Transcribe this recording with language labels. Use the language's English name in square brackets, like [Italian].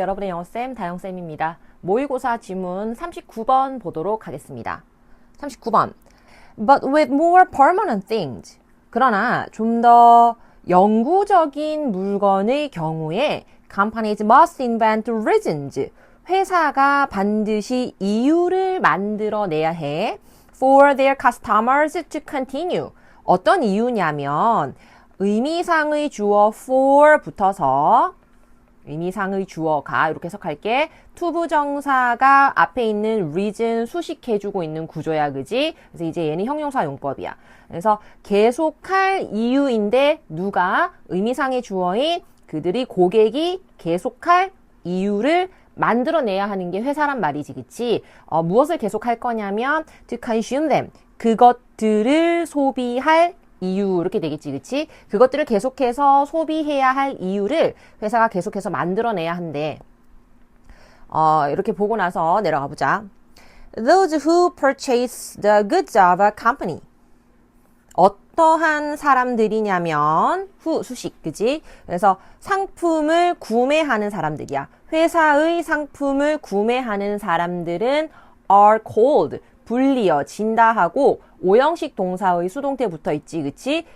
[Korean] 여러분의 영어쌤 다영쌤입니다. 모의고사 지문 39번 보도록 하겠습니다. 39번. [English] But with more permanent things. [Korean] 그러나 좀 더 영구적인 물건의 경우에 [English] companies must invent reasons. [Korean] 회사가 반드시 이유를 만들어내야 해. [English] For their customers to continue. [Korean] 어떤 이유냐면 의미상의 주어 for 붙어서 의미상의 주어가 이렇게 해석할게. 투부정사가 앞에 있는 reason 수식해주고 있는 구조야, 그지? 그래서 이제 얘는 형용사 용법이야. 그래서 계속할 이유인데 누가 의미상의 주어인 그들이 고객이 계속할 이유를 만들어내야 하는 게 회사란 말이지, 그치? 무엇을 계속할 거냐면 [English] to consume them. [Korean] 그것들을 소비할 이유 이렇게 되겠지, 그치? 그것들을 계속해서 소비해야 할 이유를 회사가 계속해서 만들어내야 한대. 이렇게 보고 나서 내려가 보자. [English] Those who purchase the goods of a company. [Korean] 어떠한 사람들이냐면 who 수식, 그지? 그래서 상품을 구매하는 사람들이야. 회사의 상품을 구매하는 사람들은 [English] are called. [Korean] 불리어진다 하고 오형식 동사의 수동태 붙어 있지, 그치?